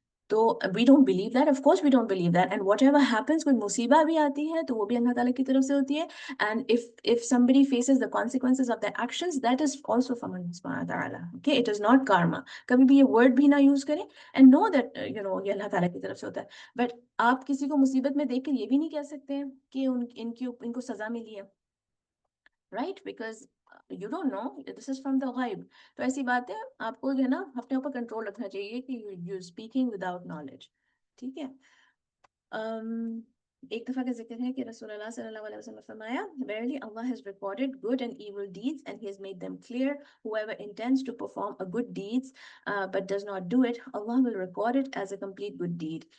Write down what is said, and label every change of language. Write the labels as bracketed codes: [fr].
[en] تو we don't believe that, of course we don't believe that, and whatever happens, [ur] کوئی مصیبہ بھی آتی ہے تو وہ بھی اللہ تعالیٰ کی طرف سے ہوتی ہے, [en] and if somebody faces the consequences of their actions, that is also from Allah subhanahu wa ta'ala. Okay, it is not karma. [ur] کبھی بھی یہ word بھی نہ یوز کریں, [en] and know that [ur] یہ اللہ تعالیٰ کی طرف سے ہوتا ہے. But آپ کسی کو مصیبت میں دیکھ کر یہ بھی نہیں کہہ سکتے ہیں کہ ان کو سزا ملی ہے, right? [en] Because you don't know, this is from the ghaib. [ur] تو ایسی بات ہے, آپ کو جو ہے نا اپنے اوپر کنٹرول رکھنا چاہیے کہ [en] you're speaking without knowledge. [ur] ٹھیک ہے. ایک دفعہ کا ذکر ہے کہ رسول اللہ صلی اللہ علیہ وسلم نے فرمایا, [en] verily Allah has recorded good and evil deeds and he has made them clear. Whoever intends to perform a good deeds but does not do it, Allah will record it as a complete good deed.